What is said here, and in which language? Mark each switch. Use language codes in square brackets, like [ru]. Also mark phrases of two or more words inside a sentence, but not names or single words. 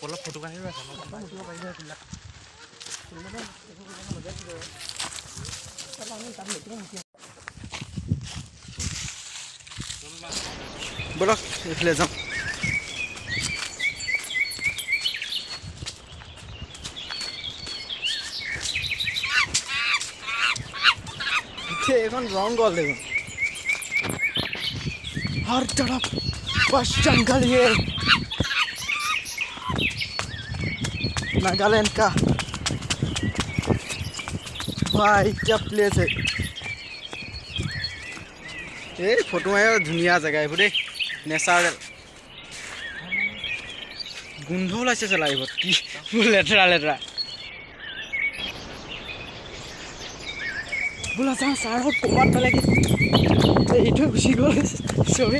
[as] ব'লক এইফালে যাম। এইখন জংঘল দেখোন, [hi] हर तरफ बस जंगल ये नागालैंड का भाई क्या प्लेस है। [as] এই ফটো মাৰিব ধুনীয়া জেগা এইবোৰ দেই, নেচাৰেল। গোন্ধ ওলাইছে চালা এইবোৰ কি লেতেৰা লেতেৰা। বোলা যাওঁ ছাৰহঁত ক'ৰবাত পালে কি এইটো গুচি গ'ল চবেই।